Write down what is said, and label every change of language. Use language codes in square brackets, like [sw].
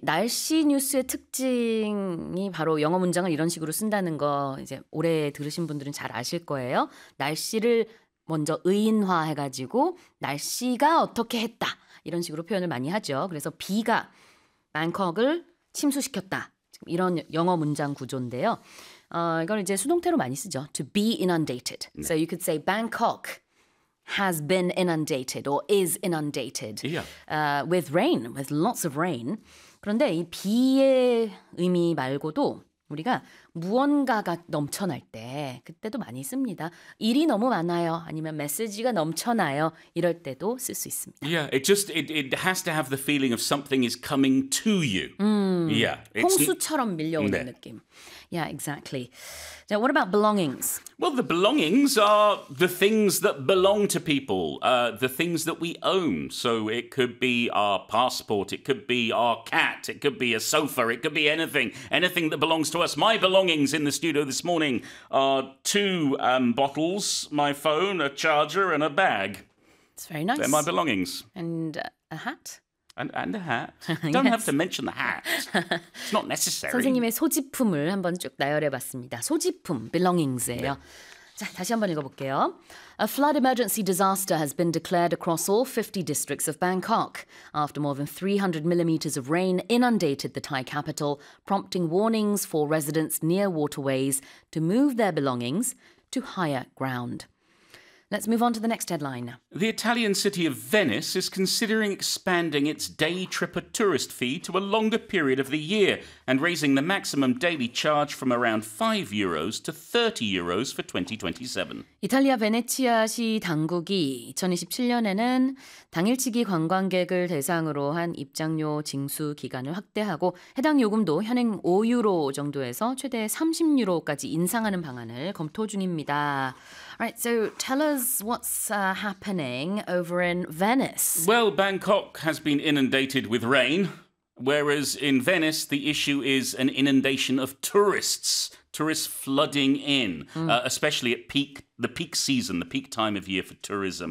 [ko] 날씨 뉴스의 특징이 바로 영어 문장을 이런 식으로 쓴다는 거 이제 오래 들으신 분들은 잘 아실 거예요. 날씨를 먼저 의인화해가지고 날씨가 어떻게 했다 이런 식으로 표현을 많이 하죠. 그래서 비가 방콕을 침수시켰다. 이런 영어 문장 구조인데요. 이걸 이제 수동태로 많이 쓰죠. [en] To be inundated. [ko] 네. [en] So you could say Bangkok has been inundated or is inundated with rain, with lots of rain. [ko] 그런데 이 비의 의미 말고도 우리가 무언가가 넘쳐날 때 그때도 많이 씁니다. 일이 너무 많아요. 아니면 메시지가 넘쳐나요. 이럴 때도 쓸 수 있습니다. [en] Yeah, it just it has to have the feeling of something is coming to you. Yeah, [ko] 홍수처럼 밀려오는 네. 느낌. [en] Yeah, exactly. So what about belongings? Well, the belongings are the things that belong to people, the things that we own. So it could be our passport, it could be our cat, it could be a sofa, it could be anything, anything that belongs to us. My belongings in the studio this morning are two bottles, my phone, a charger, and a bag. It's very nice. They're my belongings. And a hat? And a hat. Don't yes. have to mention the hat. It's not necessary. [ko] 선생님의 소지품을 한번 쭉 나열해봤습니다. 소지품, belongings예요. 네. 자, 다시 한번 읽어볼게요. [en] A flood emergency disaster has been declared across all 50 districts of Bangkok after more than 300 millimeters of rain inundated the Thai capital, prompting warnings for residents near waterways to move their belongings to higher ground. Let's move on to the next headline. The Italian city of Venice is considering expanding its day tripper tourist fee to a longer period of the year and raising the maximum daily charge from around 5 euros to 30 euros for 2027. [ko] 이탈리아 베네치아시 당국이 2027년에는 당일치기 관광객을 대상으로 한 입장료 징수 기간을 확대하고 해당 요금도 현행 5유로 정도에서 최대 30유로까지 인상하는 방안을 검토 중입니다. [en] Alright, so tell us what's happening over in Venice. Well, Bangkok has been inundated with rain, whereas in Venice, the issue is an inundation of tourists. Tourists flooding in, especially at the peak season, the peak time of year for tourism.